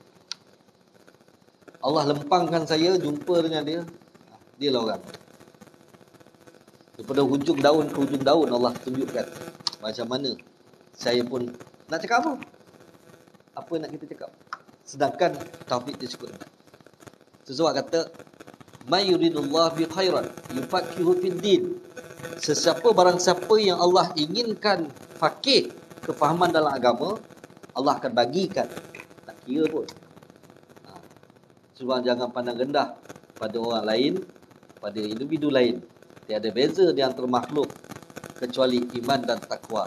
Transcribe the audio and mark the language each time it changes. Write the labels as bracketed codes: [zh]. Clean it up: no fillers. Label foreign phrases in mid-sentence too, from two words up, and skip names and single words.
[ms] Allah lempangkan saya jumpa dengan dia. Dia lah orang. Daripada hujung daun ke hujung daun Allah tunjukkan macam mana. Saya pun nak cakap apa? Apa nak kita cakap? Sedangkan taufik dia cukup. Sesuatu kata, [ar] "May yuridullah bi khairan yufaqihu fid din." [ms] Barang siapa yang Allah inginkan faqih, kefahaman dalam agama, Allah akan bagikan. Tak kira pun. Sebab jangan pandang rendah pada orang lain, pada individu lain. Tiada beza di antara makhluk kecuali iman dan takwa.